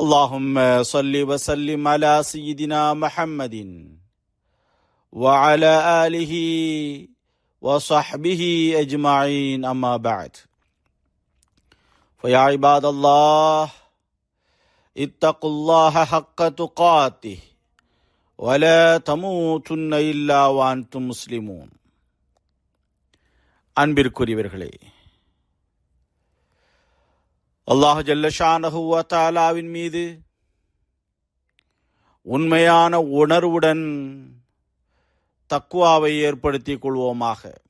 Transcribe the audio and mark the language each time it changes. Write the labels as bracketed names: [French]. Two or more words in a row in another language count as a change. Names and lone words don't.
[Arabic] اللهم صل وسلم على سيدنا محمد وعلى آله وصحبه أجمعين أما بعد فيا عباد الله اتقوا الله حق تقاته ولا تموتن إلا وأنتم مسلمون. [Tamil] அன்பிற்குரியவர்களே, [Arabic] الله جل شأنه وتعالى [Tamil] மீது உண்மையான உணர்வுடன் தக்வாவை ஏற்படுத்திக் கொள்வோமாக.